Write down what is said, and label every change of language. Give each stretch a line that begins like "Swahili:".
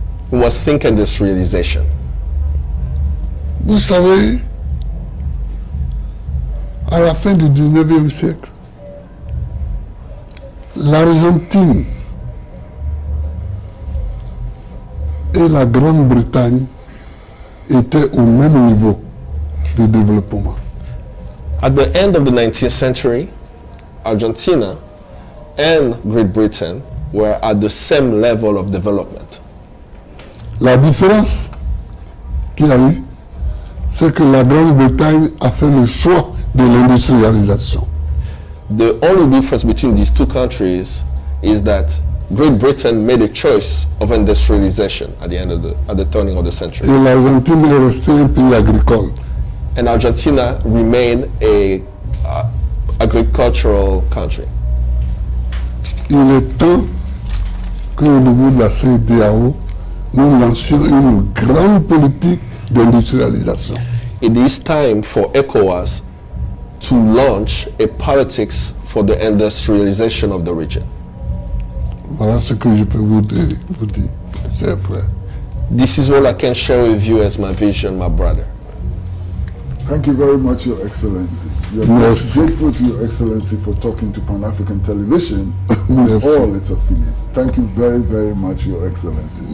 English: We must think industrialization.
French: Vous savez, à la fin du 19e siècle, l'Argentine et la Grande-Bretagne étaient au même niveau de développement.
English: At the end of the 19th century, Argentina and Great Britain were at the same level of development.
French: La différence qu'il y a eu, c'est que la Grande-Bretagne a fait le choix de l'industrialisation.
English: The only difference between these two countries is that Great Britain made a choice of industrialization at the turning of the century.
French: Et l'Argentine est restée un pays agricole.
English: And Argentina remained a agricultural country.
French: Il est temps qu'au niveau de la CEDEAO, nous lancions une grande politique d'industrialisation.
English: It is time for ECOWAS to launch a politics for the industrialization of the region.
French: Voilà ce que je peux vous dire, chers frères.
English: This is what I can share with you as my vision, my brother. Thank you very much, Your Excellency. We are Yes. grateful to Your Excellency for talking to Pan-African Television and Yes. all its affiliates. Thank you very, very much, Your Excellency.